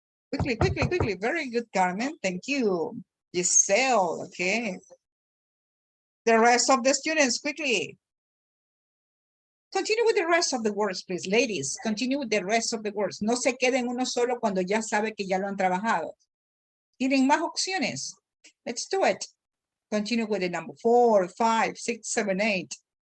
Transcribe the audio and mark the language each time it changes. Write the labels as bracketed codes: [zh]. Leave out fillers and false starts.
[en] Quickly. Very good, Carmen. Thank you. Giselle, okay. The rest of the students, quickly. Continue with the rest of the words, please. Ladies, continue with the rest of the words. [es] No se queden uno solo cuando ya sabe que ya lo han trabajado. Tienen más opciones. [en] Let's do it. Continue with the number 4, 5, 6, 7, 8.